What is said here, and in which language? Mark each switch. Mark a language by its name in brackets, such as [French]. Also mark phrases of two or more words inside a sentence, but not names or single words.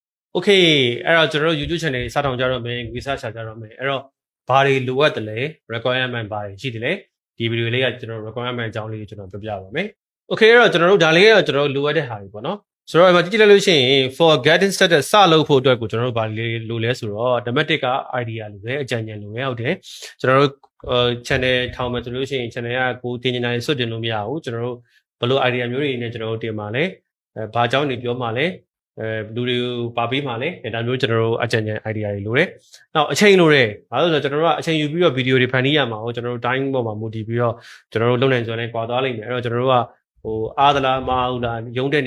[Burmese] Okay အဲ့တော့ကျွန်တော်တို့ YouTube channel စထောင်ကြတော့မယ် research ချကြတော့မယ်အဲ့တော့ဘာတွေလိုအပ်တယ်လဲ requirement ဘာတွေရှိတယ်လဲဒီဗီဒီယိုလေးကကျွန်တော် requirement အကြောင်းလေးကျွန်တော်ပြောပြပါမယ် Okay အဲ့တော့ကျွန် တော်တို့ဒါလေးကကျွန်တော်တို့လိုအပ်တဲ့ဟာတွေပေါ့နော်ဆိုတော့ဒီကြည့်လိုက်လို့ရှိရင် [English] for getting started [Burmese] စလုပ်ဖို့အတွက်ကိုကျွန်တော်တို့ဘာလေးလိုလဲဆိုတော့ thematic က idea လိုပဲအကြံဉာဏ်လိုပဲဟုတ်တယ်ကျွန်တော်တို့ channel ထောင်မယ်ဆိုလို့ရှိရင် channel ကကိုတင်နေတာတွေစွတ်တင်လို့မရဘူးကျွန်တော်တို့ဘယ်လို idea မျိုးတွေနဲ့ကျွန်တော်တို့တင်ပါလဲဘာအကြောင်းတွေပြောမှာလဲလူတွေပါပေးမှာလဲဒါမျိုးကျွန်တော်တို့အကြံဉာဏ် idea တွေလိုတယ်။နောက်အချိန်လိုတယ်။ဘာလို့လဲဆိုတော့ကျွန်တော်တို့ကအချိန်ယူပြီးတော့ဗီဒီယိုတွေဖန်တီးရမှာဟုတ်ကျွန်တော်တို့ time ပေါ်မှာမူတည်ပြီးတော့ကျွန်တော်တို့လုပ်နိုင်စွမ်းနဲ့ကွာသွားလိမ့်မယ်။အဲ့တော့ကျွန်တော်တို့ကအားသလားမအားဘူးလားရုံးတက်